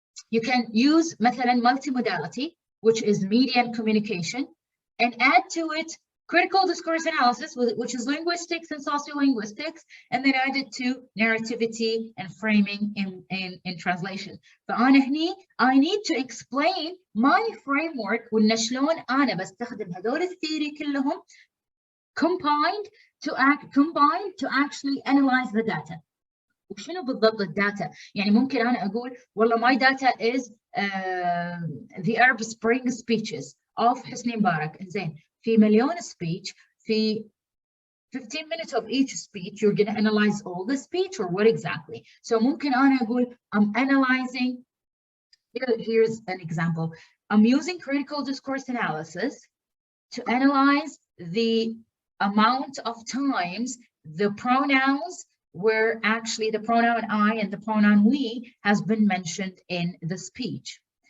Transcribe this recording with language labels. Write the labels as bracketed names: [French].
[English] You can use مثلا multimodality, which is media and communication, and add to it critical discourse analysis, which is linguistics and sociolinguistics, and then added to narrativity and framing in translation. [Arabic] فأنا هني [English] I need to explain my framework [Arabic] وإن شلون أنا بستخدم هذول الثيري كلهم [English] combined to actually analyze the data. [Arabic] وشنو بالضبط الداتا؟ يعني ممكن أنا أقول والله [English] my data is the Arab Spring speeches of [Arabic] حسني مبارك. إنزين. في مليون [English] speech, في 15 minutes of each speech, you're going to analyze all the speech or what exactly? So ممكن أنا أقول I'm analyzing, here's an example. I'm using critical discourse analysis to analyze the amount of times the pronouns where actually the pronoun I and the pronoun we has been mentioned in the speech.